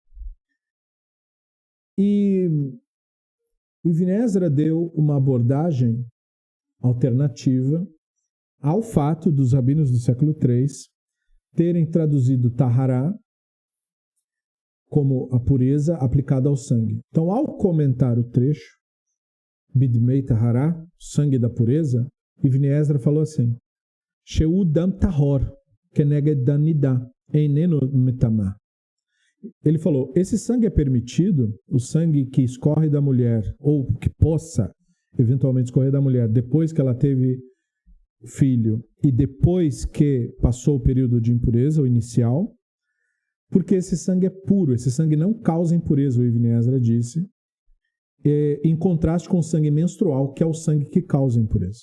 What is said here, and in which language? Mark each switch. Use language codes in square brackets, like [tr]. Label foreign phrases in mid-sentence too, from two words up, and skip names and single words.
[pt] E o Ibn Ezra deu uma abordagem alternativa ao fato dos rabinos do século III terem traduzido Tahará como a pureza aplicada ao sangue. Então, ao comentar o trecho, [he] בדמי טהרה, [pt] sangue da pureza, Ibn Ezra falou assim, [he] שהוא דם טהור, כנגד דם נדה, אינו מטמא. [pt] Ele falou, esse sangue é permitido, o sangue que escorre da mulher, ou que possa eventualmente escorrer da mulher depois que ela teve filho e depois que passou o período de impureza, o inicial, porque esse sangue é puro, esse sangue não causa impureza, o Ibn Ezra disse, em contraste com o sangue menstrual, que é o sangue que causa impureza.